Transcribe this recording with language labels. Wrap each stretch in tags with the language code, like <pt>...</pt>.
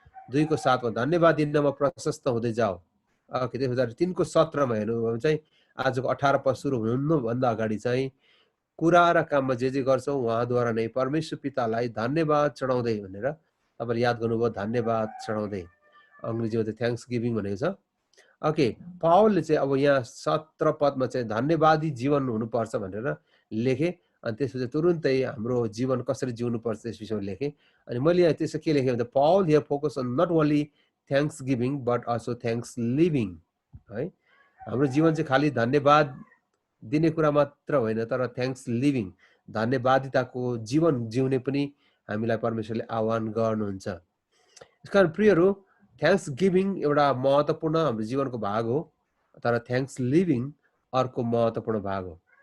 <ne>2को 7मा धन्यवाद दिनमा प्रशस्त हुँदै जाऊ। ओके, त्यस पछाडि 3को 17मा हेर्नु भने चाहिँ आजको 18 पद सुरु हुनुभन्दा अगाडि चाहिँ कुरा र काममा जे गर्छौँ उहाँद्वारा नै परमेश्वर पितालाई धन्यवाद चढाउँदै भनेर तपाईँले याद गर्नुभयो, धन्यवाद चढाउँदै। अङ्ग्रेजीमा चाहिँ थ्याङ्क्स गिभिङ भनेको छ। ओके, पावलले चाहिँ अब यहाँ 17 पदमा चाहिँ धन्यवादी जीवन हुनुपर्छ भनेर लेखे। अनि त्यसपछि तुरुन्तै हाम्रो जीवन कसरी जिउनुपर्छ त्यस विषयमा लेखे। अनि मैले यहाँ त्यसो के लेखेँ भन्दा</ne> <en>Paul here focus on not only thanks giving but also thanks living, है।</en> <ne>हाम्रो जीवन चाहिँ खालि धन्यवाद दिने कुरा मात्र होइन, तर थ्याङ्क्स लिभिङ, धन्यवादिताको जीवन जिउने पनि हामीलाई परमेश्वरले आह्वान गर्नुहुन्छ। यसकारण प्रियहरू, थ्याङ्क्स गिभिङ एउटा महत्त्वपूर्ण हाम्रो जीवनको भाग हो, तर थ्याङ्क्स लिभिङ अर्को महत्त्वपूर्ण भाग हो।</ne>